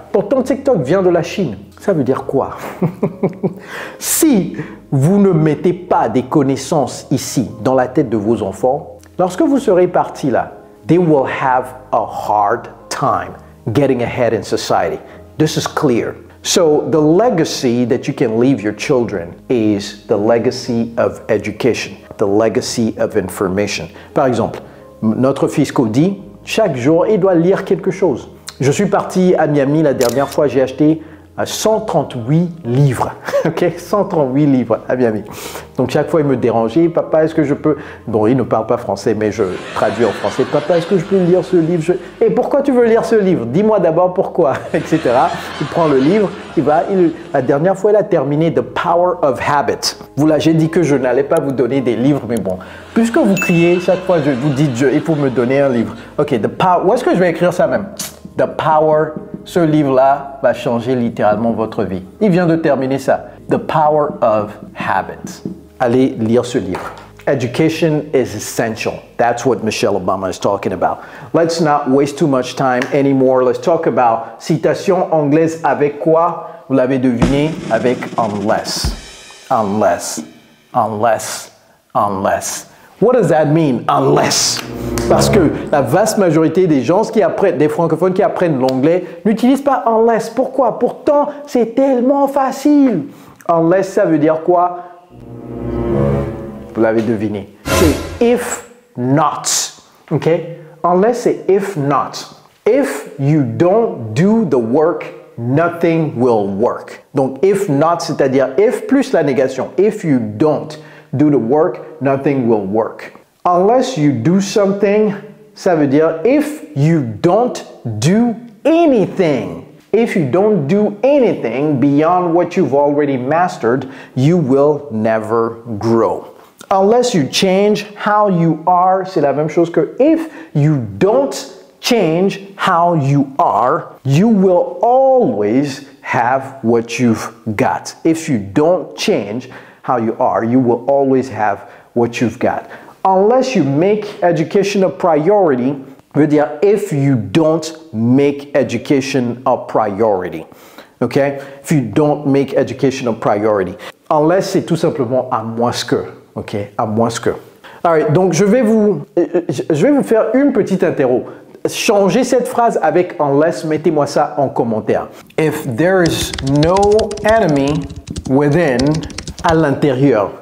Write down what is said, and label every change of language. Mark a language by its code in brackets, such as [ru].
[fr] Pourtant, TikTok vient de la Chine. Ça veut dire quoi? Si vous ne mettez pas des connaissances ici, dans la tête de vos enfants, lorsque vous serez partis là, [en] they will have a hard time getting ahead in society. This is clear. So the legacy that you can leave your children is the legacy of education, the legacy of information. [fr] Par exemple, notre fils Cody, chaque jour, il doit lire quelque chose. Je suis parti à Miami la dernière fois, j'ai acheté 138 livres, ok, 138 livres à Miami. Donc chaque fois il me dérangeait, papa est-ce que je peux, bon il ne parle pas français mais je traduis en français, papa est-ce que je peux lire ce livre, et pourquoi tu veux lire ce livre, dis-moi d'abord pourquoi, etc. Il prend le livre, la dernière fois il a terminé The Power of Habit. J'ai dit que je n'allais pas vous donner des livres, mais bon, puisque vous criez chaque fois je vous dis il faut me donner un livre. Ok, où est-ce que je vais écrire ça même? The Power, ce livre-là va changer littéralement votre vie. Il vient de terminer ça. The Power of Habits. Allez lire ce livre. [en] Education is essential. That's what Michelle Obama is talking about. Let's not waste too much time anymore. Let's talk about [fr] citation anglaise avec quoi? Vous l'avez deviné, avec unless. [en] Unless. Unless. Unless. What does that mean, unless? [fr] Parce que la vaste majorité des gens des francophones qui apprennent l'anglais n'utilisent pas unless. Pourquoi? Pourtant, c'est tellement facile. Unless, ça veut dire quoi? Vous l'avez deviné. C'est [en] if not. [fr] OK? [en] Unless, [fr] c'est [en] if not. If you don't do the work, nothing will work. [fr] Donc, [en] if not, [fr] c'est-à-dire if plus la négation. [en] If you don't do the work, nothing will work. Unless you do something, [fr] ça veut dire [en] if you don't do anything. If you don't do anything beyond what you've already mastered, you will never grow. Unless you change how you are, [fr] c'est la même chose que [en] if you don't change how you are, you will always have what you've got. If you don't change how you are, you will always have what you've got. Unless you make education a priority, [fr] veut dire [en] if you don't make education a priority. Okay? If you don't make education a priority. [fr] Unless, c'est tout simplement à moins que. Ok? À moins que. Alright, donc je vais vous faire une petite interro. Changez cette phrase avec unless, mettez-moi ça en commentaire. [en] If there is no enemy within, [fr] à l'intérieur.